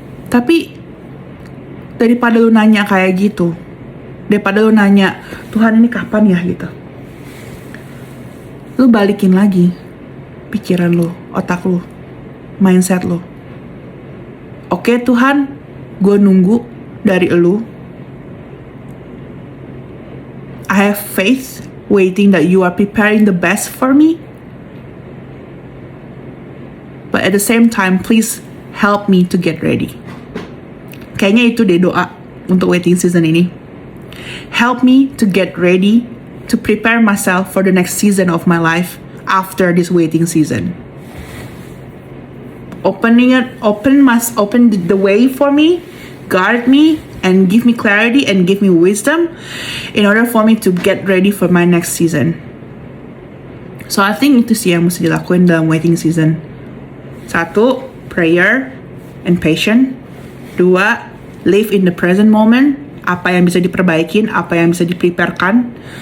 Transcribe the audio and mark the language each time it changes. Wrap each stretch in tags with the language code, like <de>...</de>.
<id>Tapi daripada lu nanya kayak gitu, daripada lu nanya Tuhan ini kapan ya gitu, lu balikin lagi pikiran lu, otak lu, mindset lu. Oke Tuhan, gue nunggu dari lu.</id> <en>I have faith waiting that you are preparing the best for me. But at the same time, please help me to get ready.</en> <id>Kayaknya itu deh doa untuk waiting season ini.</id> <en>Help me to get ready to prepare myself for the next season of my life after this waiting season. Open the way for me, guard me, and give me clarity and give me wisdom in order for me to get ready for my next season. So I think</en> <id>itu sih yang mesti dilakuin dalam waiting season. 1,</id> <en>prayer and patience. 2, live in the present moment.</en> <id>Apa yang bisa diperbaikin, apa yang bisa dipreparekan.</id>